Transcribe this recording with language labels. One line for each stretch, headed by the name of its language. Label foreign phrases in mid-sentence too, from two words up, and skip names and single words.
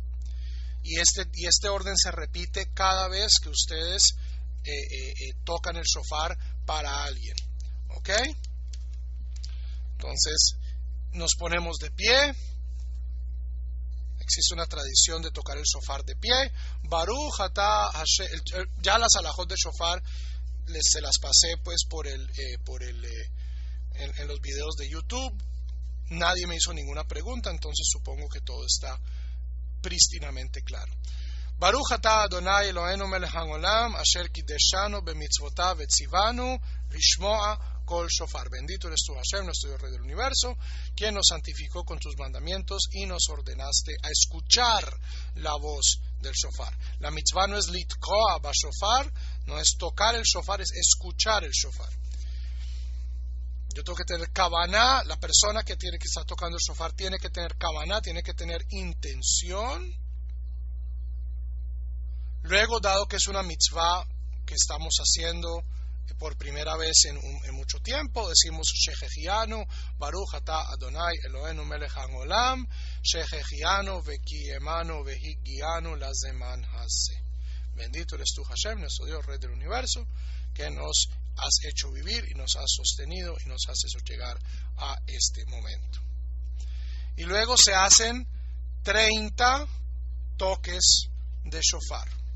Spanish: Y este orden se repite cada vez que ustedes tocan el shofar para alguien. ¿Ok? Entonces, nos ponemos de pie. Existe una tradición de tocar el shofar de pie.
Hebrew: ברוך אתה השם.
Spanish: Ya las alajot de shofar se las pasé pues en los videos de YouTube. Nadie me hizo ninguna pregunta, entonces supongo que todo está prístinamente claro.
Hebrew: ברוך אתה אדוני אלוהינו מלך העולם אשר קדשנו במצוותיו וציוונו לשמוע קול שופר.
Spanish: Bendito eres tú, Hashem, nuestro Dios Rey del Universo, quien nos santificó con tus mandamientos y nos ordenaste a escuchar la voz del shofar. La mitzvah no es
Hebrew: לתקוע בשופר,
Spanish: no es tocar el shofar, es escuchar el shofar. Yo tengo que tener kavaná. La persona que está tocando el shofar tiene que tener kavaná, tiene que tener intención. Luego, dado que es una mitzvah que estamos haciendo por primera vez en mucho tiempo, decimos Shehechianu,
Hebrew: ברוך אתה אדוני אלוהינו מלך העולם, שהחיינו וקיימנו והגיענו לזמן הזה.
Spanish: Bendito eres tú, Hashem, nuestro Dios, Rey del Universo, que nos has hecho vivir y nos has sostenido y nos has hecho llegar a este momento. Y luego se hacen 30 toques de shofar.